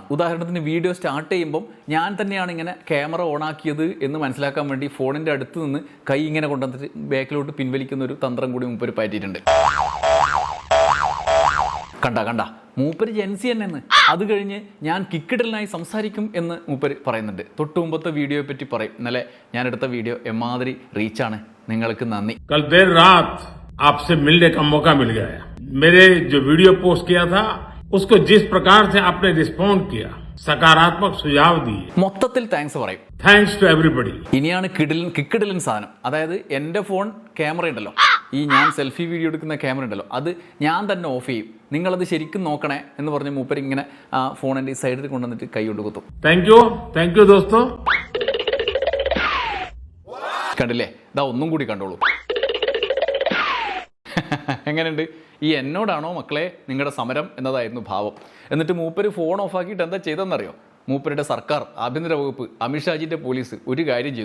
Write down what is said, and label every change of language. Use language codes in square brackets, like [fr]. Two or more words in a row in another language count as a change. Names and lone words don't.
[ml] ഉദാഹരണത്തിന് [en] video start [ml] ചെയ്യുമ്പം ഞാൻ തന്നെയാണ് ഇങ്ങനെ ക്യാമറ ഓണാക്കിയത് എന്ന് മനസ്സിലാക്കാൻ വേണ്ടി ഫോണിൻ്റെ അടുത്ത് നിന്ന് കൈ ഇങ്ങനെ കൊണ്ടുവന്നിട്ട് ബാക്കിലോട്ട് പിൻവലിക്കുന്ന ഒരു തന്ത്രം കൂടി മൂപ്പര് പറ്റിയിട്ടുണ്ട്. കണ്ട മൂപ്പര് ജെൻസി തന്നെയെന്ന്. അത് കഴിഞ്ഞ് ഞാൻ കിക്കിടലിനായി സംസാരിക്കും എന്ന് മൂപ്പര് പറയുന്നുണ്ട്. തൊട്ട് മുമ്പത്തെ വീഡിയോയെ പറ്റി പറയും. ഇന്നലെ ഞാൻ എടുത്ത വീഡിയോ എമാതിരി റീച്ചാണ്, നിങ്ങൾക്ക് നന്ദി. [hi] कल देर रात आपसे मिलने का मौका मिल गया। मेरे जो [en] video post [hi] किया था उसको जिस प्रकार से आपने रिस्पॉन्ड किया, सकारात्मक सुझाव दिए, [ml] മൊത്തത്തിൽ താങ്ക്സ് പറയും. [en] thanks to everybody. [ml] ഇനിയാണ് കിക്കിടലൻ സാധനം. അതായത് എൻ്റെ ഫോൺ ക്യാമറ ഉണ്ടല്ലോ, ഈ ഞാൻ [en] selfie video [ml] എടുക്കുന്ന ക്യാമറ ഉണ്ടല്ലോ, അത് ഞാൻ തന്നെ ഓഫ് ചെയ്യും, നിങ്ങളത് ശരിക്കും നോക്കണേ എന്ന് പറഞ്ഞ് മൂപ്പര് ഇങ്ങനെ ആ ഫോണിൻ്റെ ഈ സൈഡിൽ കൊണ്ടുവന്നിട്ട് കൈ കൊണ്ട് കുത്തും. [en] thank you [hi] दोस्तों। [ml] കണ്ടില്ലേ? ഇതാ ഒന്നും കൂടി കണ്ടോളൂ. എങ്ങനെയുണ്ട്? ഈ എന്നോടാണോ മക്കളെ നിങ്ങളുടെ സമരം എന്നതായിരുന്നു ഭാവം. എന്നിട്ട് മൂപ്പര് ഫോൺ ഓഫാക്കിയിട്ട് എന്താ ചെയ്തെന്നറിയോ? മൂപ്പരുടെ സർക്കാർ, ആഭ്യന്തര വകുപ്പ്, അമിത്ഷാജിൻ്റെ പോലീസ് ഒരു കാര്യം ചെയ്തു.